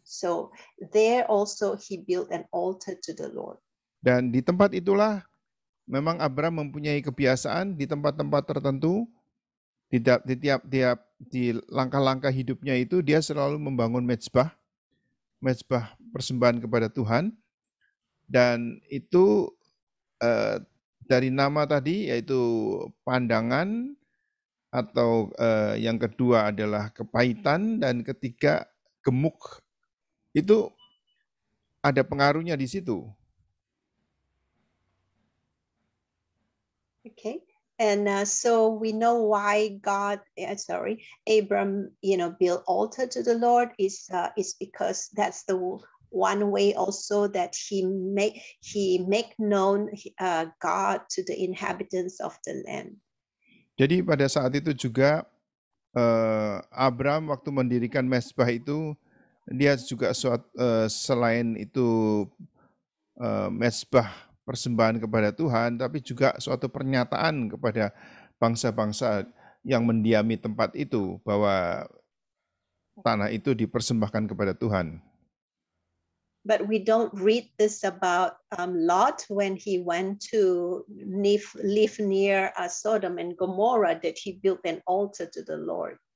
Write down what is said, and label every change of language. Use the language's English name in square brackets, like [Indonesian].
[English] So there also he built an altar to the Lord. [Indonesian] Dan di tempat itulah memang Abram mempunyai kebiasaan di tempat-tempat tertentu, di langkah-langkah hidupnya itu dia selalu membangun mezbah persembahan kepada Tuhan, dan itu dari nama tadi yaitu pandangan, atau yang kedua adalah kepahitan, dan ketiga gemuk. Itu ada pengaruhnya di situ. [English] Okay. And so we know why Abram, built altar to the Lord is because that's the one way also that he make known God to the inhabitants of the land. [Indonesian] Jadi pada saat itu juga Abram waktu mendirikan mezbah itu, dia juga selain itu mezbah persembahan kepada Tuhan, tapi juga suatu pernyataan kepada bangsa-bangsa yang mendiami tempat itu bahwa tanah itu dipersembahkan kepada Tuhan. [English] But we don't read this about Lot when he went to live near Sodom and Gomorrah, that he built an altar to the Lord.